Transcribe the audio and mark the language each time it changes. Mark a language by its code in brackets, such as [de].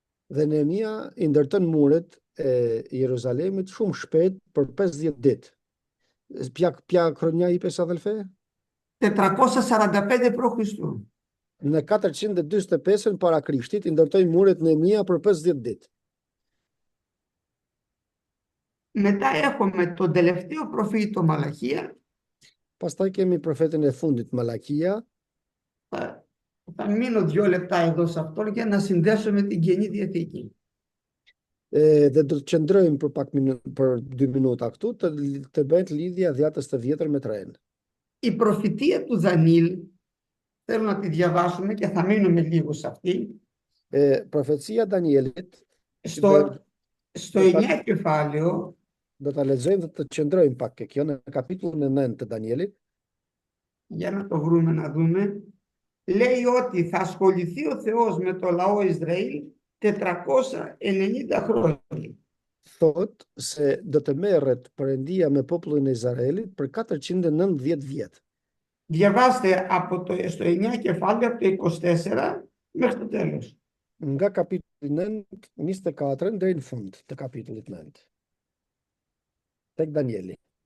[sq] Dhe Nehemia I ndërton muret e Jeruzalemit shumë shpejt për 50 ditë. [el] Pja kronja I pesa adhelfe? 445 π.Χ. [sq] Në 445-ën para Krishtit I ndërtoi muret Nehemia për 50 ditë. [el] Μετά έχουμε τον τελευταίο προφήτη, το Μαλαχία. [sq] Pastaj kemi profetin e fundit Malakia. [el] Θα μείνω 2 λεπτά εδώ σε αυτό για να συνδέσω με την Καινή Διαθήκη. [sq] Dhe do të qëndrojmë për për 2 minuta këtu të bëhet lidhja dhjatës të vjetër me të renë. [el] Η προφητεία του Δανίλ, θέλω να τη διαβάσουμε και θα μείνουμε λίγο σε αυτή. [sq] Profecia Danielit, [el] στο 9 κεφάλαιο, [sq] do ta lexojmë dhe të qëndrojmë pak ke kjo në kapitullin e 9 të Danielit. [el] Για να το βρούμε να δούμε. Λέει ότι θα ασχοληθεί ο Θεός με το λαό Ισραήλ 490 χρόνια. [sq] Thot se do të merret Perëndia me popullin e Izraelit për 490 vjet. [el] Διαβάστε στο 9 κεφάλαιο από το 24 μέχρι το τέλος. [sq] Nga kapitulli 9, 24 deri në fund të kapitullit 9. Tek Danieli.